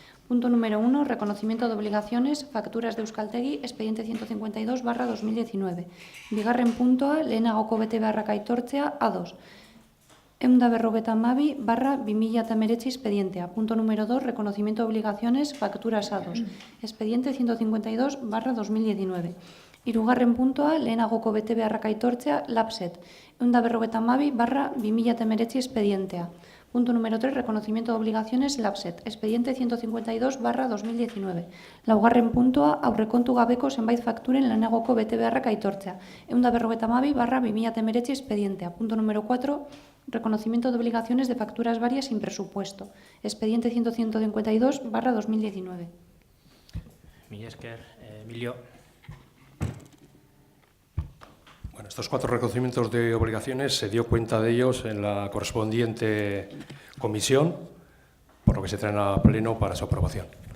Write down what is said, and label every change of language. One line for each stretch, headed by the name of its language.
Spanish: Punto número 1, reconocimiento de obligaciones, facturas de Euskaltegi, expediente 152/2019.
Basque: Bigarren puntua, lehenagoko bete beharrak aitortzea A2. 152/2019 expedientea.
Spanish: Punto número 2, reconocimiento de obligaciones, facturas A2. Expediente 152/2019.
Basque: Hirugarren puntua, lehenagoko bete beharrak aitortzea Lapset. 152/2019 expedientea.
Spanish: Punto número 3, reconocimiento de obligaciones Lapset. Expediente 152/2019.
Basque: Laugarren puntua, aurrekontu gabeko zenbait fakturen lehenagoko bete beharrak aitortzea. 152/2019 expedientea.
Spanish: Punto número 4, reconocimiento de obligaciones de facturas varias sin presupuesto. Expediente 152/2019.
Basque: Mila esker, Emilio.
Spanish: Bueno, estos 4 reconocimientos de obligaciones se dio cuenta de ellos en la correspondiente comisión, por lo que se traen a pleno para su aprobación.